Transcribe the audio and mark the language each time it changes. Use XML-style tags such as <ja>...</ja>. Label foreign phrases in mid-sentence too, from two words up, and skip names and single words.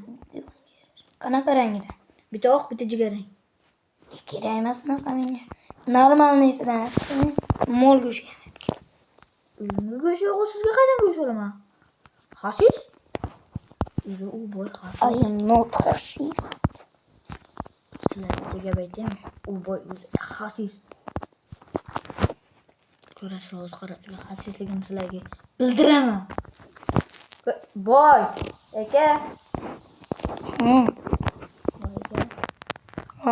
<uz>Qanaqa rangida? Bitta oq, bitta jigarrang. Kerak emas unaqa menga. Normalnisidan. Mol go'sht. Uyimga go'sht yo'q, sizga qanday go'sht olaman? Xasis? U boy xasis.</uz> <en>I am not racist.</en> <uz>Sizlarga gap aytaymi? U boy xasis. Ko'rasiz hozir qarab, xasisligini sizlarga bildiraman. Boy, aka. Ha.</uz>